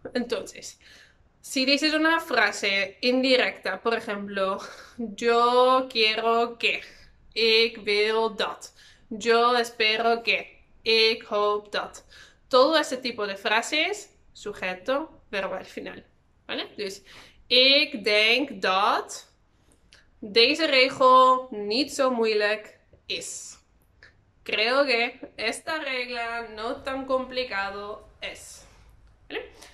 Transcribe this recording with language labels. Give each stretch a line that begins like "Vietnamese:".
Spanish: Entonces, si dices una frase indirecta, por ejemplo, yo quiero que,
Dutch: ik wil dat,
Spanish: yo espero que,
Dutch: ik hoop dat.
Spanish: Todo ese tipo de frases, sujeto, verbo al final. ¿Vale?
Dutch: Dus, ik denk dat deze regel niet zo moeilijk is.
Spanish: Creo que esta regla no tan complicado es. ¿Vale?